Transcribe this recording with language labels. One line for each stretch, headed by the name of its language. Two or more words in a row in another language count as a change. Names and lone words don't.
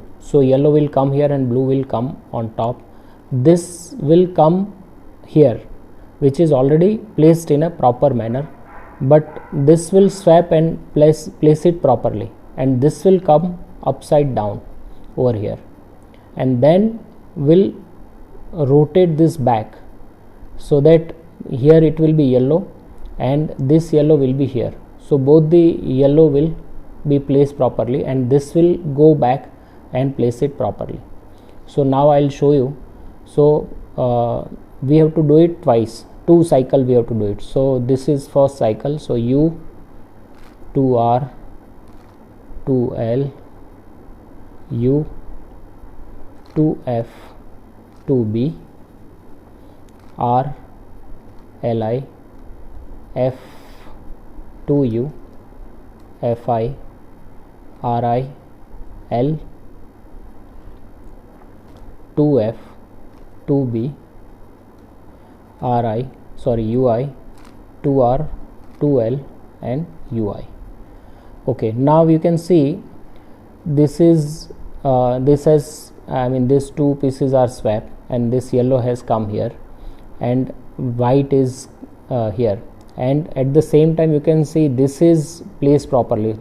English: So yellow will come here and blue will come on top. This will come here, which is already placed in a proper manner, but this will swap and place it properly, and this will come upside down over here, and then we'll rotate this back so that here it will be yellow and this yellow will be here. So both the yellow will be placed properly, and this will go back and place it properly. So now I'll show you. So we have to do it twice. 2 cycle we have to do it. So this is first cycle, so U, 2R, 2L, U, 2F, 2B, R, Li, F, 2U, Fi, Ri, L, 2F, 2B, UI, 2R, 2L and UI. Okay, now you can see this is these two pieces are swapped, and this yellow has come here and white is here, and at the same time you can see this is placed properly.